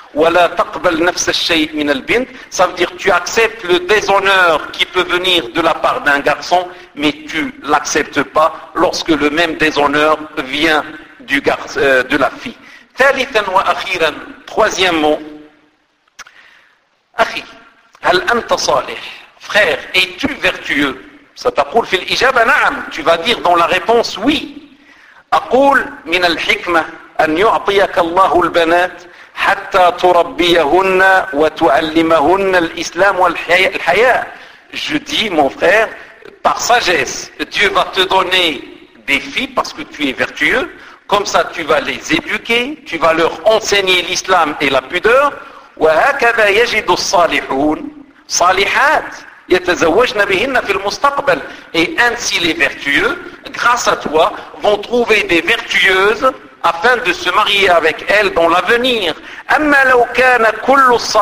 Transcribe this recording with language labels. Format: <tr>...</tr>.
<ar>ولا تقبل نفس الشيء من البنت</ar> <fr>ça veut dire tu acceptes le déshonneur qui peut venir de la part d'un garçon mais tu l'acceptes pas lorsque le même déshonneur vient du garçon, de la fille</fr> <ar>ثالثا وأخيرا</ar> <fr>troisièmement</fr> <ar>أخي هل أنت صالح؟</ar> <fr>Frère, es-tu vertueux? Ça t'appelle</fr> <ar>fil ijaba na'am.</ar> <fr>Tu vas dire dans la réponse oui.</fr> <ar>أقول من الحكمة أن يعطيك الله البنات حتى تربيهن وتعلمهن الإسلام والحياة.</ar> <fr>Je dis, mon frère, par sagesse, Dieu va te donner des filles parce que tu es vertueux. Comme ça, tu vas les éduquer, tu vas leur enseigner l'islam et la pudeur.</fr> <ar>وهكذا يجد الصالحون صالحات يتزوجن بهن في المستقبل</ar> <fr>et ainsi les vertueux grâce à toi vont trouver des vertueuses afin de se marier avec elles dans l'avenir</fr> <ar>أما لو كان كل</ar>